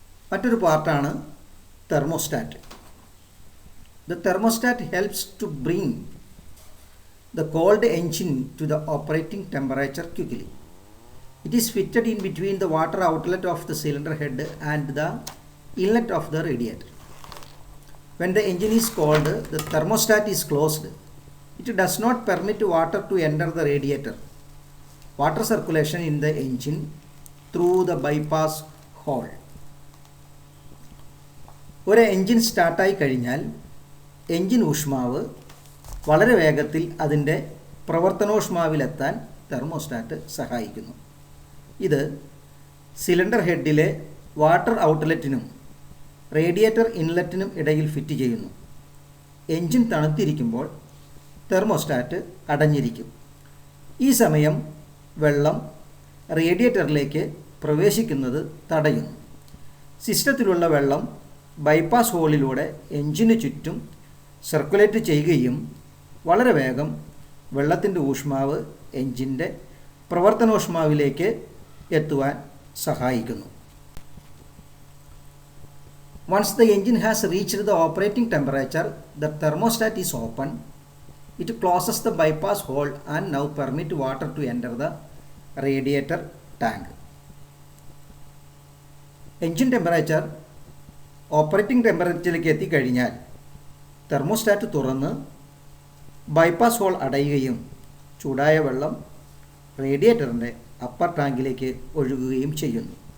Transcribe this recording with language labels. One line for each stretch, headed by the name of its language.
Malayalam: മറ്റൊരു പാർട്ടാണ്
English: Thermostat. The thermostat helps to bring the cold engine to the operating temperature quickly. It is fitted in between the water outlet of the cylinder head and the inlet of the radiator. When the engine is cold, the thermostat is closed. It does not permit water to enter the radiator. Water circulation in the engine through the bypass hole.
Malayalam: ഒരു engine സ്റ്റാർട്ടായി കഴിഞ്ഞാൽ engine ഊഷ്മാവ് വളരെ വേഗത്തിൽ അതിൻ്റെ പ്രവർത്തനോഷ്മാവിലെത്താൻ thermostat സഹായിക്കുന്നു. ഇത് cylinder ഹെഡിലെ water ഔട്ട്ലെറ്റിനും radiator ഇൻലെറ്റിനും ഇടയിൽ fit ചെയ്യുന്നു. Engine തണുത്തിരിക്കുമ്പോൾ thermostat അടഞ്ഞിരിക്കും. ഈ സമയം വെള്ളം റേഡിയേറ്ററിലേക്ക് പ്രവേശിക്കുന്നത് തടയുന്നു. സിസ്റ്റത്തിലുള്ള വെള്ളം ബൈപ്പാസ് ഹോളിലൂടെ എൻജിന് ചുറ്റും സർക്കുലേറ്റ് ചെയ്യുകയും വളരെ വേഗം വെള്ളത്തിൻ്റെ ഊഷ്മാവ് എൻജിൻ്റെ പ്രവർത്തനോഷ്മാവിലേക്ക് എത്തുവാൻ സഹായിക്കുന്നു.
English: Once the engine has reached the operating temperature, the thermostat is open. It closes the bypass hole and now permit water to enter the radiator tank.
Malayalam: Engine temperature operating ടെമ്പറേച്ചറിലേക്ക് എത്തിക്കഴിഞ്ഞാൽ thermostat തുറന്ന് bypass whole അടയുകയും ചൂടായ വെള്ളം റേഡിയേറ്ററിൻ്റെ upper ടാങ്കിലേക്ക് ഒഴുകുകയും ചെയ്യുന്നു.